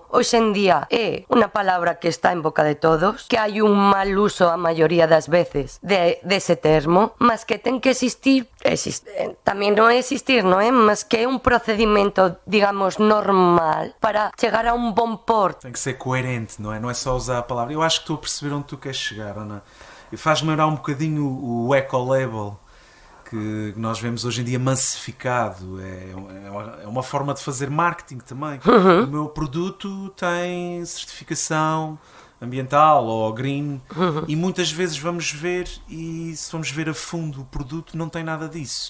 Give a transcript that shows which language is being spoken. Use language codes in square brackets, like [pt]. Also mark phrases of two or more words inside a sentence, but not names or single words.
[gl] Hoxe en día é unha palabra que está en boca de todos, que hai un mal uso a maioría das veces dese termo, mas que ten que existir, tamén non é existir, non é? Mas que é un procedimento, digamos, normal para chegar a un bon porto. [pt] Tem que ser coerente, não é? Não é só usar a palavra. Eu acho que estou a perceber onde tu queres chegar, Ana. E faz-me lembrar um bocadinho o eco-label que nós vemos hoje em dia massificado. É uma forma de fazer marketing também. O meu produto tem certificação ambiental ou green, e muitas vezes vamos ver, e se vamos ver a fundo o produto, não tem nada disso.